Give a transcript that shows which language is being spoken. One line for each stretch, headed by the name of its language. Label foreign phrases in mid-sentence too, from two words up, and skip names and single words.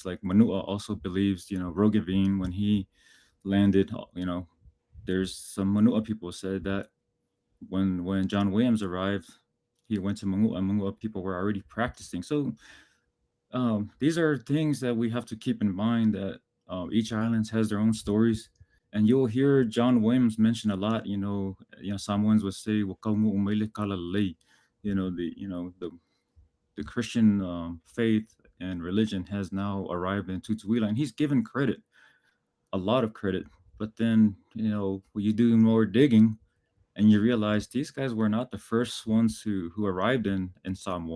English: Like Manua also believes, Roggeveen, when he landed, there's some Manua people said that when John Williams arrived, he went to Manua. Manua people were already practicing. So these are things that we have to keep in mind that each island has their own stories, and you'll hear John Williams mention a lot. Samoans would say,
Samoan: "Wakamu umele kala lei,"
English: the Christian faith and religion has now arrived in Tutuila, and he's given credit, a lot of credit. But then, when you do more digging, and you realize these guys were not the first ones who arrived in Samoa.